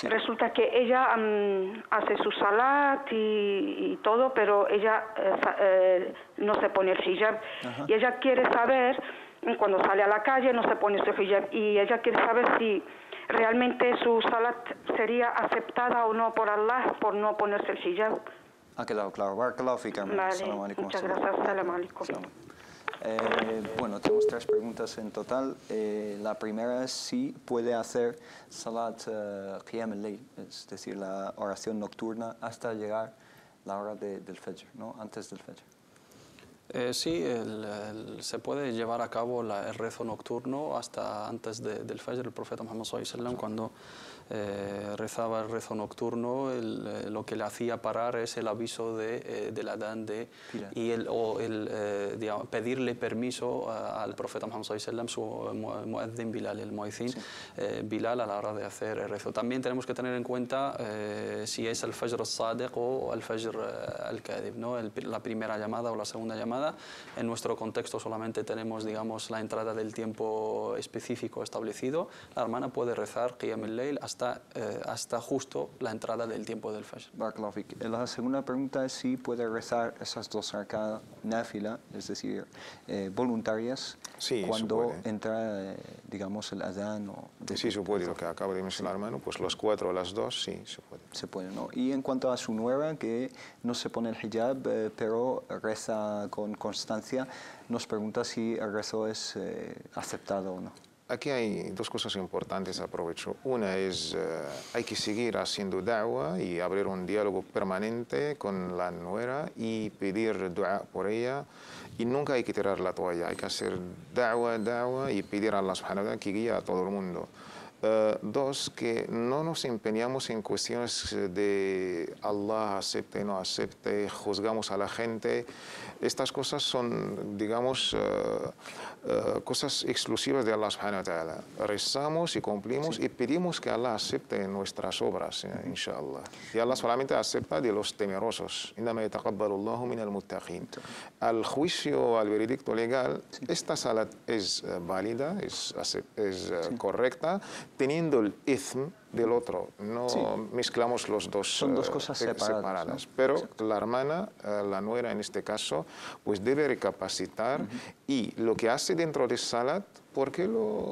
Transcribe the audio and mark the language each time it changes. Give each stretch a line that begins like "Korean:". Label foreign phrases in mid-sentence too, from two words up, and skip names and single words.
Spanish: Resulta que ella hace su salat y todo, pero ella no se pone el hijab. Y ella quiere saber, cuando sale a la calle no se pone su hijab, y ella quiere saber si realmente su salat sería aceptada o no por Allah por no ponerse el hijab. Ha quedado claro.
Arabic: بارك الله فيك, hermano.
Spanish: Vale, muchas gracias.
Arabic: السلام عليكم.
Spanish: Bueno, tenemos 3 preguntas en total. La primera es si puede hacer
Arabic: صلاة قيام الليل,
Spanish: es decir, la oración nocturna hasta llegar la hora del Fajr, ¿no? Antes del Fajr. Sí, se puede llevar a cabo el rezo nocturno hasta antes del Fajr. El profeta Muhammad
Arabic: صلى الله عليه وسلم,
Spanish: cuando rezaba el rezo nocturno, lo que le hacía parar es el aviso del adán y digamos, pedirle permiso al profeta Muhammad
Arabic: صلى الله عليه وسلم,
Spanish: su muezzin Bilal, el muezzin Bilal, a la hora de hacer el rezo. También tenemos que tener en cuenta si es el
Arabic: الفجر الصادق
Spanish: o el
Arabic: الفجر الكاذب,
Spanish: ¿no? La primera llamada o la segunda llamada. En nuestro contexto solamente tenemos, digamos, la entrada del tiempo específico establecido. La hermana puede rezar
Arabic: قيام الليل
Spanish: hasta justo la entrada del tiempo del Fajr.
Arabic: بارك الله فيك.
Spanish: La segunda pregunta es si puede rezar esas dos
Arabic: ركعات نافلة,
Spanish: es decir, voluntarias, sí, cuando entra, digamos, el adán. Sí, se puede, lo que acaba de mencionar, hermano, pues los 4 o las 2, sí, se puede. Se puede, ¿no? Y en cuanto a su nuera, que no se pone el hijab, pero reza con constancia, nos pregunta si el rezo es aceptado o no. Aquí hay dos cosas importantes, aprovecho. Una es, hay que seguir haciendo da'wah y abrir un diálogo permanente con la nuera y pedir dua por ella. Y nunca hay que tirar la toalla, hay que hacer da'wah y pedir a Allah
Arabic: سبحانه وتعالى
Spanish: que guíe a todo el mundo. Dos, que no nos empeñamos en cuestiones de Allah acepte, no acepte, juzgamos a la gente. Estas cosas son, digamos, cosas exclusivas de Allah
Arabic: سبحانه وتعالى.
Spanish: Rezamos y cumplimos y pedimos que Allah acepte nuestras obras, inshallah. Y Allah solamente acepta de los temerosos.
Arabic: إنما يتقبل الله من المتقين.
Spanish: Al juicio, al veredicto legal, esta salat es válida, es correcta, teniendo el ithm del otro. No mezclamos los dos. Son dos cosas separadas. ¿No? Pero la hermana, la nuera en este caso, pues debe recapacitar y lo que hace dentro de salat, ¿por qué lo...?